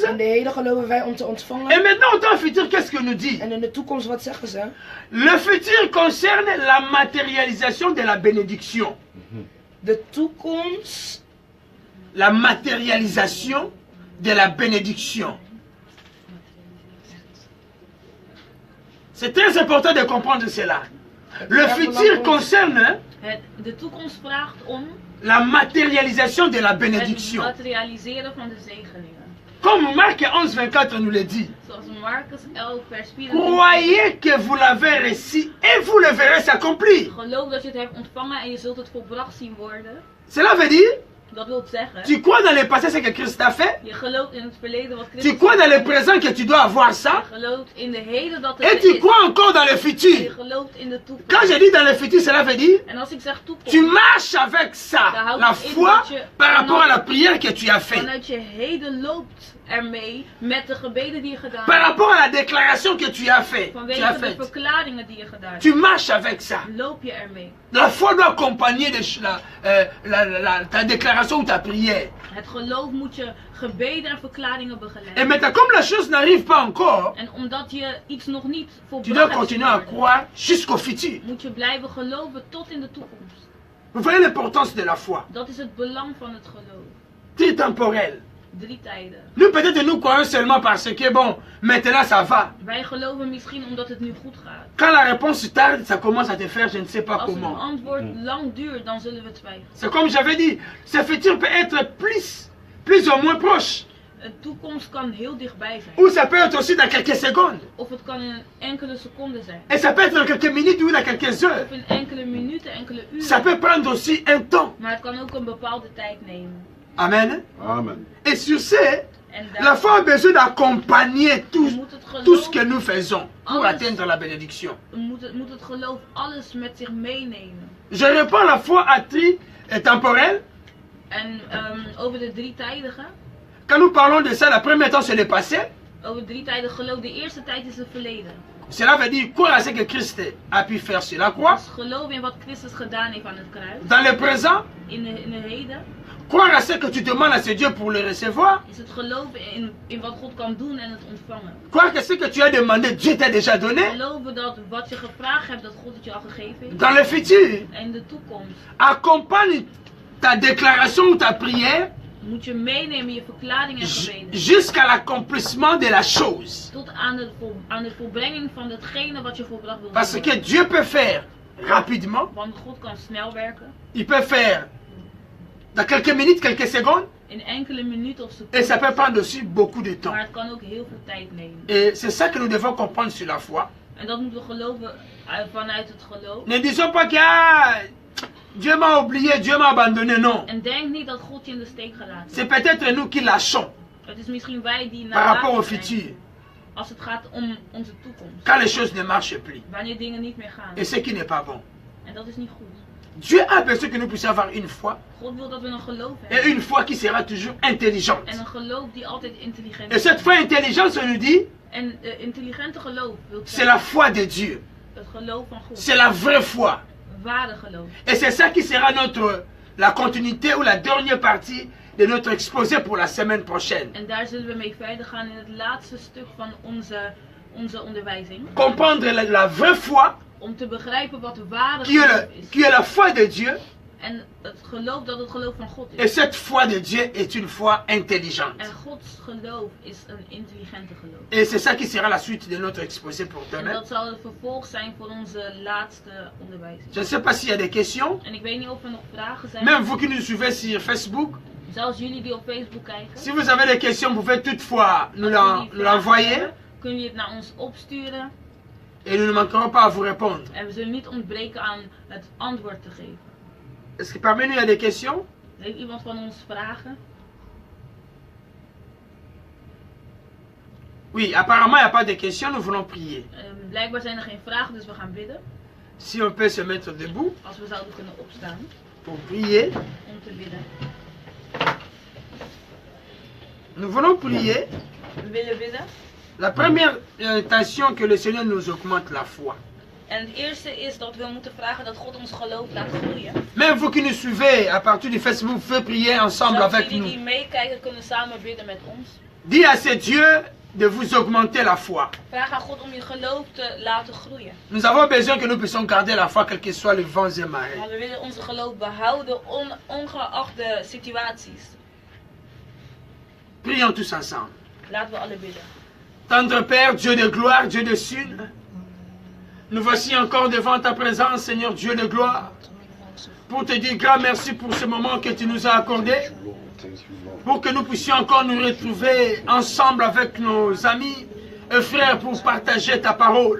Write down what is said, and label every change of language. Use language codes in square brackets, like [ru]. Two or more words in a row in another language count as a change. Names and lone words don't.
[nl] In de heden geloven wij om te [fr] Et [nl] ontvangen. [fr] maintenant, au temps futur, qu'est-ce que nous dit? [nl] En in de toekomst wat zeggen ze? [fr] Le futur concerne la matérialisation de la bénédiction. [nl] De toekomst. [fr] La matérialisation de la bénédiction. C'est très important de comprendre cela. Le futur concerne [nl] De toekomst vraagt om [fr] la matérialisation de la [nl] het [fr] bénédiction. [nl] materialiseren van de zegeningen. [fr] Comme Marc 11, 24 nous le dit. [nl] Zoals Marcus 11 vers 24. [fr] Croyez que vous l'avez reçu et vous le verrez s'accomplir. [nl] Geloof dat je het hebt ontvangen en je zult het volbracht zien worden. [fr] Cela veut dire, [nl] Dat wil zeggen, [fr] tu crois dans le passé ce que Christ a fait. [nl] je gelooft in het verleden wat Christus [fr] Tu crois dans le [nl] heeft gedaan. [fr] présent que tu dois avoir ça. [nl] Je gelooft in de heden dat het [fr] Et [nl] er [fr] tu [nl] is. [fr] crois encore dans le [nl] En je [fr] futur. [nl] gelooft in de toekomst. [fr] Quand je dis dans le futur, cela veut dire, [nl] En als ik zeg toekomst, [fr] tu marches avec ça, la foi, par rapport à la prière que tu as faite. [nl] vanuit je heden loopt ermee met de gebeden die je gedaan [fr] Par [nl] hebt. [fr] rapport à la déclaration que tu as faite. [nl] Vanwege de verklaringen die je gedaan hebt. [fr] Tu marches avec ça. [nl] Loop je ermee. [fr] La foi doit accompagner ta déclaration ou ta prière. [nl] Het geloof moet je gebeden en verklaringen [fr] Et [nl] begeleiden. [fr] maintenant, comme la chose n'arrive pas encore, [nl] En omdat je iets nog niet [fr] tu [nl] volbracht [fr] dois [nl] hebt [fr] continuer à [nl] geworden, [fr] croire jusqu'au futur. [nl] moet je blijven geloven tot in de toekomst. [fr] Vous voyez l'importance de la foi. [nl] Dat is het belang van het geloof. [fr] Tritemporelle. [nl] 3 tijden. [fr] Nous, peut-être, nous croyons seulement parce que, bon, maintenant ça va. [nl] Wij geloven misschien omdat het nu goed gaat. [fr] Quand la réponse tarde, ça commence à te faire, je ne sais pas [nl] Als het [fr] comment. [nl] antwoord lang duurt, dan zullen we twijfelen. [fr] C'est comme j'avais dit, ce futur peut être plus ou moins proche. [nl] De toekomst kan heel dichtbij zijn. [fr] Ou ça peut être aussi dans quelques secondes. [nl] Of het kan in enkele seconden zijn. [fr] Et ça peut être dans quelques minutes ou dans quelques heures. [nl] Of in enkele minuten, enkele [fr] Ça [nl] uren. [fr] peut prendre aussi un temps. [nl] Maar het kan ook een bepaalde tijd nemen. [fr] Amen. [nl] Amen. [fr] Et sur ce, La foi a besoin d'accompagner [nl] Je [fr] tout, [nl] moet het [fr] tout ce [nl] geloof, [fr] que nous faisons pour [nl] Alles. [fr] atteindre la bénédiction. [nl] moet het geloof alles met zich meenemen. [fr] Je réponds, la foi est temporelle. [nl] En over de drietijdige, [fr] Quand nous parlons de ça, la première temps c'est le passé. [nl] over drietijdig geloof, de eerste tijd is het verleden. [fr] Cela veut dire croire à ce que Christ a pu faire sur la croix. [nl] Dus geloven in wat Christus gedaan heeft aan het kruis. [fr] Dans le présent, [nl] In de heden [fr] croire à ce que tu demandes à ce Dieu pour le recevoir. [nl] is het geloven in wat God kan doen en het ontvangen. [fr] Croire que ce que tu as demandé, Dieu t'a déjà donné. [nl] Geloven dat wat je gevraagd hebt, dat God het je al gegeven heeft. [fr] Dans le futur, [nl] En in de toekomst [fr] accompagne ta déclaration ou ta prière [nl] moet je meenemen je verklaring en gebeden. [fr] jusqu'à l'accomplissement de la chose. [nl] Tot aan de volbrenging van datgene wat je volbracht wilt [fr] Parce [nl] doen. [fr] que Dieu peut faire rapidement, [nl] Want God kan snel werken. [fr] il peut faire dans quelques minutes, quelques secondes, [nl] In enkele minuten of [fr] et ça [nl] seconden. [fr] peut prendre aussi beaucoup de temps. [nl] Maar het kan ook heel veel tijd nemen. [fr] Et c'est ça que nous devons comprendre sur la foi. [nl] En dat moeten we geloven vanuit het geloof. [fr] Ne disons pas que ah, Dieu m'a oublié, Dieu m'a abandonné, non. [nl] En denk niet dat God je in de steek gelaten [fr] C'est [nl] heeft. [fr] peut-être nous qui lâchons [nl] Het is misschien wij die [fr] par rapport au [nl] nalatig zijn [fr] futur, [nl] als het gaat om onze toekomst. [fr] quand les choses ne marchent plus. [nl] Wanneer dingen niet meer gaan. [fr] Et ce qui n'est pas bon. [nl] En dat is niet goed. [fr] Dieu a besoin que nous puissions avoir une foi, [nl] God wil dat we een geloof [fr] et [nl] hebben. [fr] une foi qui sera toujours intelligente. [nl] En een geloof die altijd intelligent [fr] Et [nl] is. [fr] cette foi intelligente, on nous dit, [nl] En intelligente geloof wil [fr] c'est la foi de Dieu. [nl] het geloof van God. [fr] C'est la vraie foi. [nl] Ware geloof. [fr] Et c'est ça qui sera la continuité ou la dernière partie de notre exposé pour la semaine prochaine. [nl] En daar zullen we mee verder gaan in het laatste stuk van onze onderwijzing. [fr] Comprendre la vraie foi, [nl] Om te begrijpen wat ware [fr] qui [nl] geloof is. [fr] est la foi de Dieu. [nl] En het geloof dat het geloof van God [fr] Et [nl] is. [fr] cette foi de Dieu est une foi intelligente. [nl] En Gods geloof is een intelligente geloof. [fr] Et c'est ça qui sera la suite de notre exposé pour [nl] En [fr] demain. [nl] dat zal het vervolg zijn voor onze laatste onderwijzing. [fr] Je ne sais pas s'il y a des questions. [nl] En ik weet niet of er nog vragen zijn. [fr] Même vous qui nous suivez sur Facebook, [nl] Zelfs jullie die op Facebook kijken. [fr] si vous avez des questions, vous pouvez toutefois nous l'envoyer. [nl] Kun je het naar ons opsturen. [fr] Et nous ne manquerons pas à vous répondre. [nl] En we zullen niet ontbreken aan het antwoord te geven. [fr] Est-ce que parmi nous il y a des questions? [nl] Heeft iemand van ons vragen? [fr] Oui, apparemment il n'y a pas de questions, nous voulons prier. [nl] Blijkbaar zijn er geen vragen, dus we gaan bidden. [fr] Si on peut se mettre debout [nl] Als we zouden kunnen opstaan [fr] pour prier. [nl] om te bidden. [fr] Nous voulons prier. [nl] We willen bidden. [fr] La première intention que le Seigneur nous augmente la foi. [nl] En het eerste is dat we moeten vragen dat God ons geloof laat groeien. [fr] Même vous qui nous suivez à partir du Facebook, vous pouvez prier ensemble [nl] Zelfs [fr] avec [nl] jullie [fr] nous. [nl] die meekijken kunnen samen bidden met ons. [fr] Dis à ce Dieu de vous augmenter la foi. [nl] Vraag aan God om je geloof te laten groeien. [fr] Nous avons besoin que nous puissions garder la foi, quels que soient les vents et marées. [nl] Maar we willen onze geloof behouden ongeacht de situaties. [fr] Prions tous ensemble. [nl] Laten we alle bidden. [fr] Tendre Père, Dieu de gloire, Dieu de sud, nous voici encore devant ta présence, Seigneur Dieu de gloire, pour te dire grand merci pour ce moment que tu nous as accordé, pour que nous puissions encore nous retrouver ensemble avec nos amis et frères pour partager ta parole.